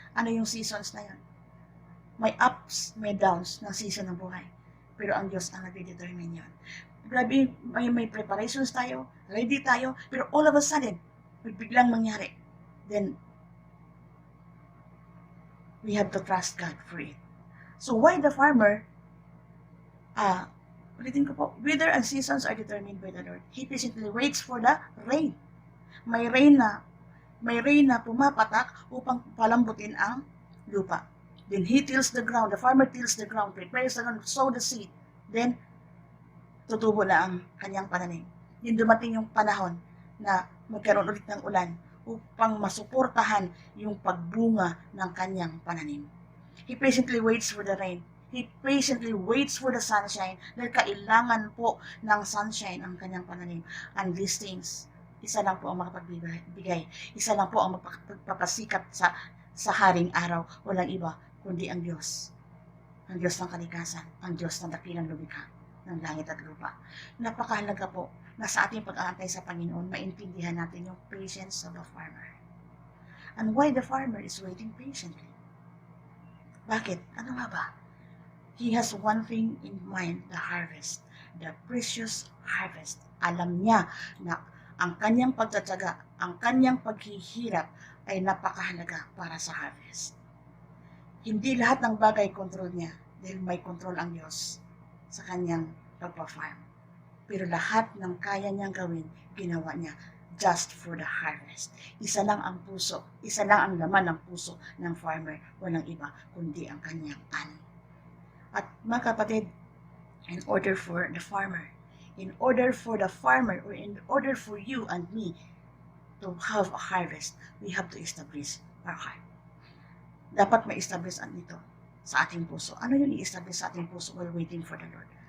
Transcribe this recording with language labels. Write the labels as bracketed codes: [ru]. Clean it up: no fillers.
[tl] Ano yung seasons na yun? May ups, may downs ng season ng buhay. Pero ang Diyos ang nag-determine yun. Grabe, may preparations tayo, ready tayo, pero [en] all of a sudden, [tl] biglang mangyari. [en] Then, we have to trust God for it. So, why the farmer? [tl] Ulitin ko po, [en] weather and seasons are determined by the Lord. He patiently waits for the rain. [tl] May rain na pumapatak upang palambutin ang lupa. [en] Then he tills the ground, the farmer tills the ground, prepares the ground, sow the seed. [tl] Then, tutubo na ang kanyang pananim. Yung dumating yung panahon na magkaroon ulit ng ulan upang masuportahan yung pagbunga ng kanyang pananim. [en] He patiently waits for the rain. He patiently waits for the sunshine [tl] dahil kailangan po ng sunshine ang kanyang pananim. [en] And these things, [tl] isa lang po ang makapagbigay. Isa lang po ang magpapasikat sa haring araw. Walang iba kundi ang Diyos. Ang Diyos ng kalikasan. Ang Diyos ng dakilang lumikha ng langit at lupa. Napakahalaga po na sa ating pag-aantay sa Panginoon, maintindihan natin yung [en] patience of the farmer. And why the farmer is waiting patiently? [tl] Bakit? Ano nga ba? [en] He has one thing in mind, the harvest. The precious harvest. [tl] Alam niya na ang kanyang pagtatyaga, ang kanyang paghihirap ay napakahalaga para sa harvest. Hindi lahat ng bagay control niya dahil may control ang Diyos sa kanyang pagpa-farm. Pero lahat ng kaya niyang gawin, ginawa niya [en] just for the harvest. [tl] Isa lang ang puso, isa lang ang laman ng puso ng farmer, walang iba kundi ang kanyang ani. At mga kapatid, [en] in order for the farmer, or in order for you and me to have a harvest, we have to establish our heart. [tl] Dapat ma-establish ito sa ating puso. Ano yung i-establish sa ating puso [en] while waiting for the Lord?